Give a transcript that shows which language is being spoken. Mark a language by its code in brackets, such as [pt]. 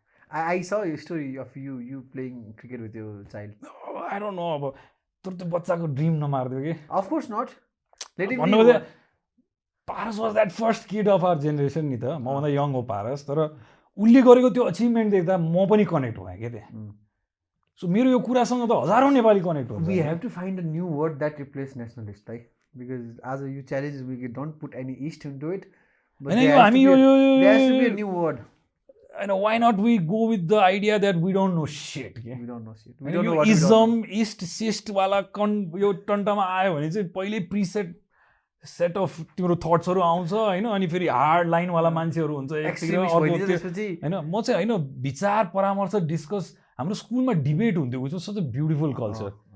[en] I saw a story of you playing cricket with your child. [ne] I don't know अब तर त्यो बच्चाको dream नमार्दियो कि [en] Of course not. Let him [ne] भन्नु [en] be. [ne] चाहिँ Paras was that first kid of our generation नि त मभन्दा यङ हो पारस तर उसले गरेको त्यो अचिभमेन्ट देख्दा म पनि कनेक्ट भएँ क्या त्यहाँ सो मेरो यो कुरासँग त हजारौँ नेपाली कनेक्ट हुन्छ [en] We have to find a new word that replaces nationalist, right? Because as you challenge, we don't put any east into it. But there has to be a new word. I know, why not we go with the idea that we don't know shit. We don't know shit. [ne] We don't know what ism, east, syst वाला यो टन्टामा आयो भने चाहिँ पहिल्यै preset set of तिम्रो थट्सहरू आउँछ होइन अनि फेरि हार्ड लाइनवाला मान्छेहरू हुन्छ होइन म चाहिँ होइन विचार परामर्श डिस्कस हाम्रो स्कुलमा डिबेट हुन्थ्यो which was such a beautiful culture